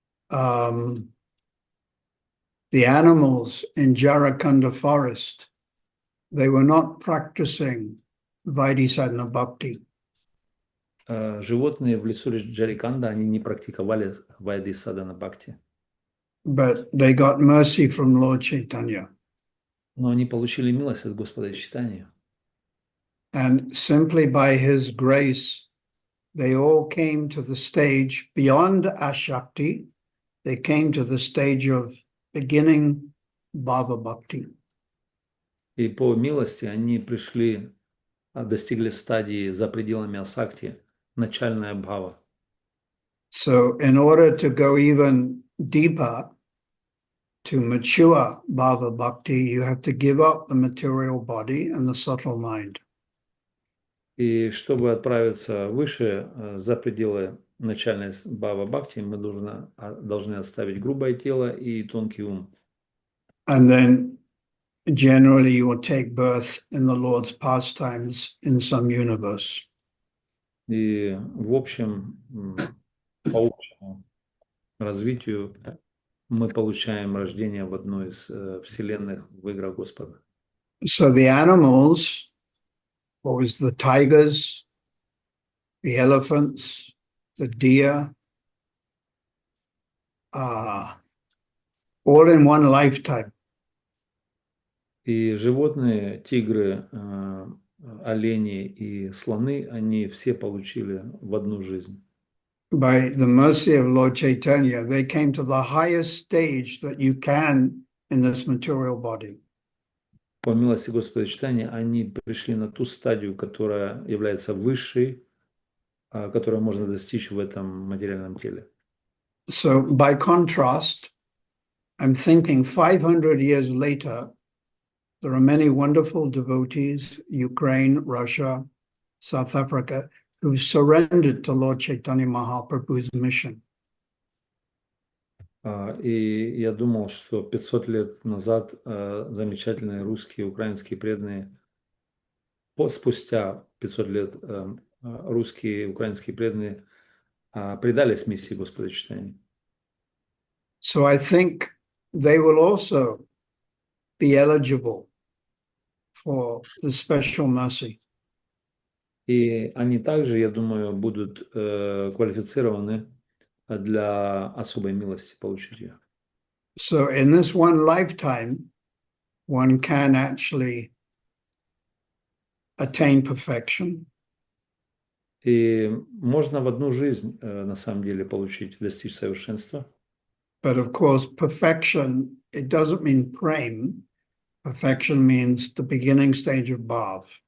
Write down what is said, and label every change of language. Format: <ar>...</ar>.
<en>The animals in Jarakanda forest, they were not practicing Vaidhi-sadhana bhakti.</en> <ru>Животные в лесу Джариканда, они не практиковали Вайди Садана Бхакти.</ru> <en>But they got mercy from Lord Chaitanya.</en> <ru>Но они получили милость от Господа Чайтаньи.</ru> <en>And simply by his grace, they all came to the stage beyond Ashakti. They came to the stage of beginning Bhava Bhakti.</en> <ru>И по милости они пришли, достигли стадии за пределами Асакти, начальная бхава.</ru> <en>So in order to go even deeper, to mature Bhava Bhakti, you have to give up the material body and the subtle mind.</en> <ru>И чтобы отправиться выше, за пределы начальной бхава бхакти, мы должны оставить грубое тело и тонкий ум.</ru> <en>And then generally you will take birth in the Lord's pastimes in some universe.</en> <ru>И в общем, по общему развитию мы получаем рождение в одной из вселенных в играх Господа.</ru> <en>So the animals, what was the tigers, the elephants, the deer, all in one lifetime.</en> <ru>И животные, тигры, олени и слоны, они все получили в одну жизнь.</ru> <en>By the mercy of Lord Chaitanya, they came to the highest stage that you can in this material body.</en> <ru>По милости Господа Чайтаньи, они пришли на ту стадию, которая является высшей, которую можно достичь в этом материальном теле.</ru> <en>So by contrast, I'm thinking 500 years later, there are many wonderful devotees, Ukraine, Russia, South Africa, who've surrendered to Lord Chaitanya Mahaprabhu's mission.</en> <ru>И я думал, что 500 лет назад замечательные русские, украинские преданные, спустя 500 лет русские, украинские преданные предались миссии Господа Чайтаньи.</ru> <en>So I think they will also be eligible for the special mercy.</en> <ru>И они также, я думаю, будут квалифицированы для особой милости получить ее.</ru> <en>So in this one lifetime, one can actually attain perfection.</en> <ru>И можно в одну жизнь, на самом деле, достичь совершенства.</ru> <en>But of course, perfection, it doesn't mean prem. Perfection means the beginning stage of bhav.</en>